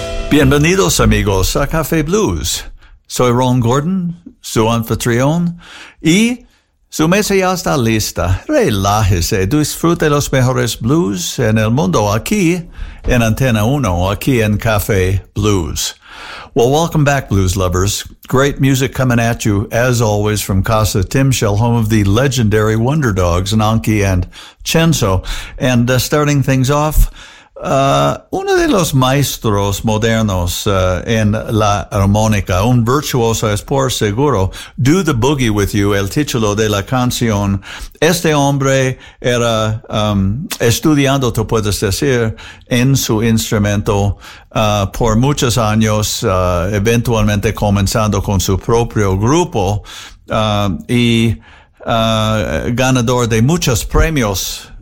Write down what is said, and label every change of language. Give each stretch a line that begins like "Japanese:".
Spanish: Bienvenidos amigos a Café Blues. Soy Ron Gordon, su anfitrión, y su mesa ya está lista. Relájese, disfrute los mejores blues en el mundo aquí en Antena 1, aquí en Café Blues.
English: Well, welcome back, blues lovers. Great music coming at you, as always, from Casa Timshel, home of the legendary Wonder Dogs, Nanki and Chenzo. And starting things off,
Spanish: uno de los maestros modernos en la armónica, un virtuoso es por seguro, Do the Boogie With You, el título de la canción. Este hombre era estudiando, tú puedes decir, en su instrumento por muchos años, eventualmente comenzando con su propio grupo y ganador de muchos premios.